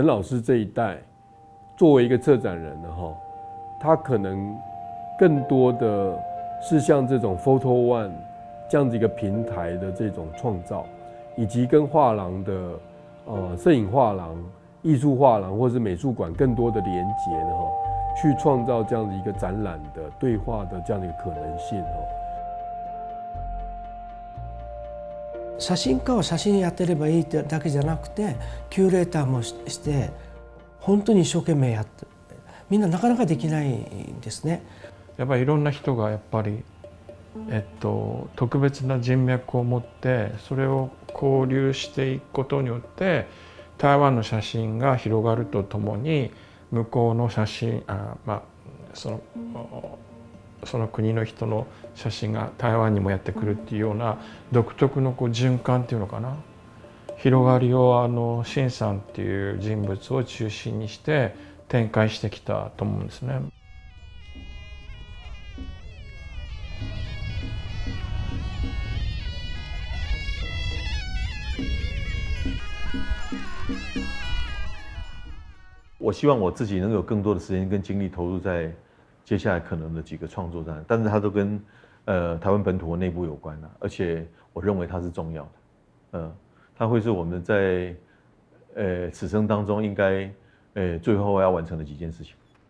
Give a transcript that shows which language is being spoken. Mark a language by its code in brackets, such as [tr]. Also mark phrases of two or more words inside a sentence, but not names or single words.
[zh] 老师这一代，作为一个策展人呢他可能更多的是像这种 Photo One 这样子一个平台的这种创造，以及跟画廊的摄影画廊、艺术画廊或是美术馆更多的连结呢去创造这样的一个展览的对话的这样的一个可能性 [ja] 写真家は写真やってればいいだけじゃなくて、キュレーターもして本当に一生懸命やってみんななかなかできないんですね。やっぱりいろんな人がやっぱり、特別な人脈を持ってそれを交流していくことによって台湾の写真が広がるとともに向こうの写真その国の人の写真が台湾にもやってくるっていうような独特の循環っていうのかな、広がりを陳さんっていう人物を中心にして展開してきたと思うんですね。 [zh] 我希望我自己能有更多的时间跟精力投入在接下来可能的几个创作上，但是它都跟台湾本土的内部有关而且我认为它是重要的，它会是我们在此生当中应该最后要完成的几件事情。